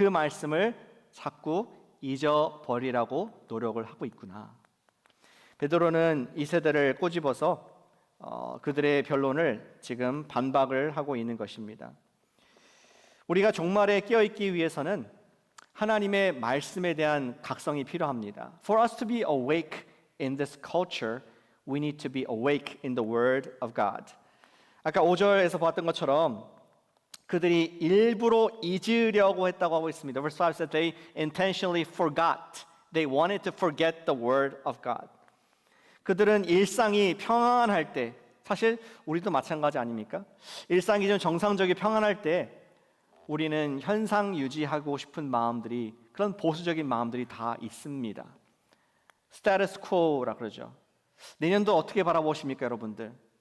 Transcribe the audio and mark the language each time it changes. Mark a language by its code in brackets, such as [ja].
[ko] 그 말씀을 자꾸 잊어버리라고 노력을 하고 있구나. 베드로는 이 세대를 꼬집어서 그들의 변론을 지금 반박을 하고 있는 것입니다. 우리가 종말에 깨어있기 위해서는 하나님의 말씀에 대한 각성이 필요합니다. [en] For us to be awake in this culture, we need to be awake in the Word of God. [ko] 아까 5절에서 봤던 것처럼 그들이 일부러 잊으려고 했다고 하고 있습니다. [en] Verse 5 said they intentionally forgot. They wanted to forget the Word of God. [ko] 그들은 일상이 평안할 때, 사실 우리도 마찬가지 아닙니까? 일상이 좀 정상적이 평안할 때 우리는 현상 유지하고 싶은 마음들이, 그런 보수적인 마음들이 다 있습니다. 스테이터스 쿼라 그러죠. 내년도 어떻게 바라보십니까, 여러분들?